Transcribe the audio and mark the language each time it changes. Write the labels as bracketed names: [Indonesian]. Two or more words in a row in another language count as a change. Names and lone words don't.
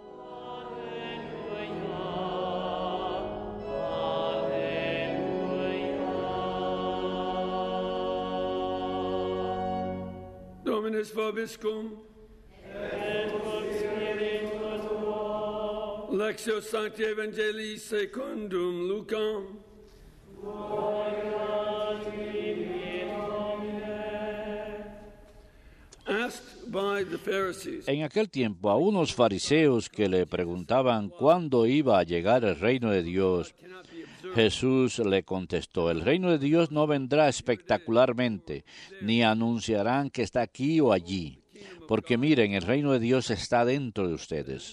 [Latin] Dominus vobiscum. Et cum spiritu tuo. Lectio Sancti Evangelii secundum Lucam. [Spanish] En aquel tiempo, a unos fariseos que le preguntaban cuándo iba a llegar el reino de Dios, Jesús le contestó: el reino de Dios no vendrá espectacularmente, ni anunciarán que está aquí o allí, porque miren, el reino de Dios está dentro de ustedes.